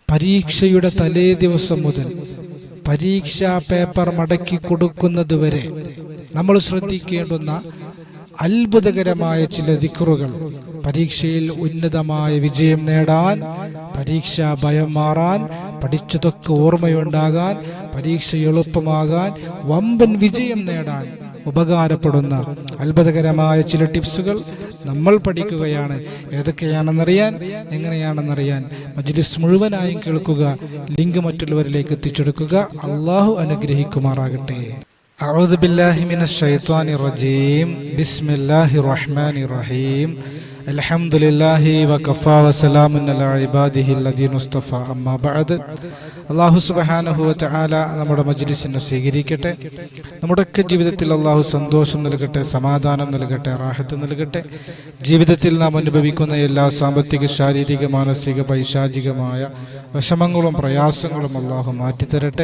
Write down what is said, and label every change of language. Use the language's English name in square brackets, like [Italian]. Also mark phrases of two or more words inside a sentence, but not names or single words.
[Malayalam] പരീക്ഷയുടെ തലേ ദിവസം മുതൽ പരീക്ഷാ പേപ്പർ മടക്കി കൊടുക്കുന്നതുവരെ നമ്മൾ ശ്രദ്ധിക്കേണ്ടുന്ന അത്ഭുതകരമായ ചില ദിക്റുകൾ, പരീക്ഷയിൽ ഉന്നതമായ വിജയം നേടാൻ, പരീക്ഷാ ഭയം മാറാൻ, പഠിച്ചതൊക്കെ ഓർമ്മയുണ്ടാകാൻ, പരീക്ഷ എളുപ്പമാകാൻ, വമ്പൻ വിജയം നേടാൻ ഉപകാരപ്പെടുന്ന അത്ഭുതകരമായ ചില ടിപ്സുകൾ നമ്മൾ പഠിക്കുകയാണ്. ഏതൊക്കെയാണെന്നറിയാൻ, എങ്ങനെയാണെന്നറിയാൻ മജ്ലിസ് മുഴുവനായും കേൾക്കുക. ലിങ്ക് മറ്റുള്ളവരിലേക്ക് എത്തിച്ചെടുക്കുക. അള്ളാഹു അനുഗ്രഹിക്കുമാറാകട്ടെ. [Arabic] أعوذ بالله من الشيطان الرجيم بسم الله الرحمن الرحيم الحمد لله وكفى وسلام على عباده الذين اصطفى أما بعد. [Malayalam] അള്ളാഹു [Arabic] سبحانه وتعالى [Malayalam] നമ്മുടെ മജ്ലിസിനെ സ്വീകരിക്കട്ടെ. നമ്മുടെയൊക്കെ ജീവിതത്തിൽ അള്ളാഹു സന്തോഷം നൽകട്ടെ, സമാധാനം നൽകട്ടെ, റാഹത്ത് നൽകട്ടെ. ജീവിതത്തിൽ നാം അനുഭവിക്കുന്ന എല്ലാ സാമ്പത്തിക, ശാരീരിക, മാനസിക, പൈശാചികമായ വിഷമങ്ങളും പ്രയാസങ്ങളും അള്ളാഹു മാറ്റിത്തരട്ടെ.